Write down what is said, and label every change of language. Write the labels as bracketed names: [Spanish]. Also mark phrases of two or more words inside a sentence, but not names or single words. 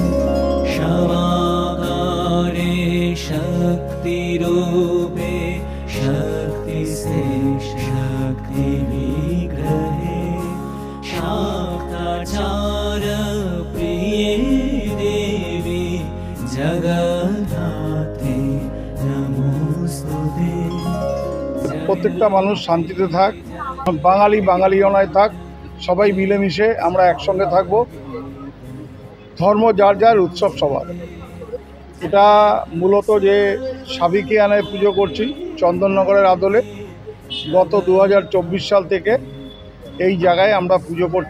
[Sanskrit] शवाकारे शक्तिरूपे शक्तिश्रेष्ठ शक्तिविग्रहे शाक्ताचार प्रिये देवी जगद्धात्री नमोस्तुते। [Bangla] প্রত্যেকটা মানুষ শান্তিতে থাক, বাঙালি বাঙালিয়ানায় থাক, সবাই মিলেমিশে আমরা একসঙ্গে থাকব। ধর্ম যার যার, উৎসব সবার। এটা মূলত যে সাবেকিয়ানায় পুজো করছি চন্দননগরের আদলে, গত ২০২৪ সাল থেকে এই জায়গায় আমরা পুজো করছি।